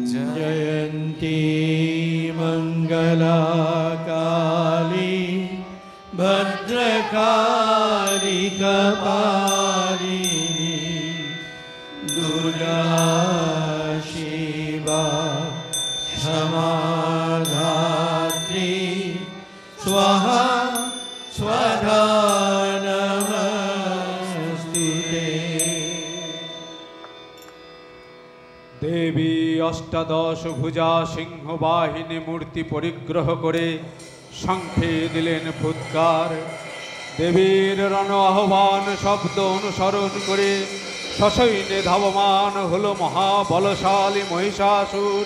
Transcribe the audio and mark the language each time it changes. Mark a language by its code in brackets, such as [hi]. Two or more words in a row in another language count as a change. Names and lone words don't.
[sa] जयन्ती मङ्गला काली भद्रकाली कपालिनी दुर्गा शिवा क्षमाधात्री स्वाहा स्वधा नमस्तुते। [bn] দেবী অষ্টাদশ ভুজা সিংহবাহিনী মূর্তি পরিগ্রহ করে শঙ্খে দিলেন ফুৎকার। দেবীর রণ আহ্বান শব্দ অনুসরণ করে সসৈন্যে ধাবমান হলো মহাবলশালী মহিষাসুর।